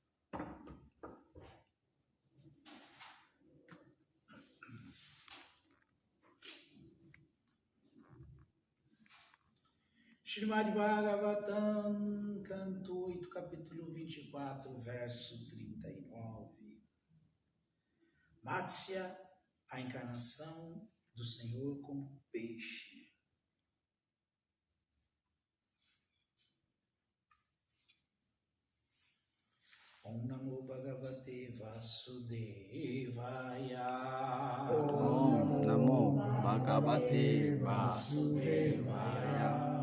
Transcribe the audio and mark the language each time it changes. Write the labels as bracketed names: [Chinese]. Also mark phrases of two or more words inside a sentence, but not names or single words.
[Portuguese] Srimad Bhagavatam, canto 8, capítulo 24, verso 39. Matsya, a encarnação do Senhor como peixe. [Sanskrit] ॐ नमो भगवते वासुदेवाय. ॐ नमो भगवते वासुदेवाय.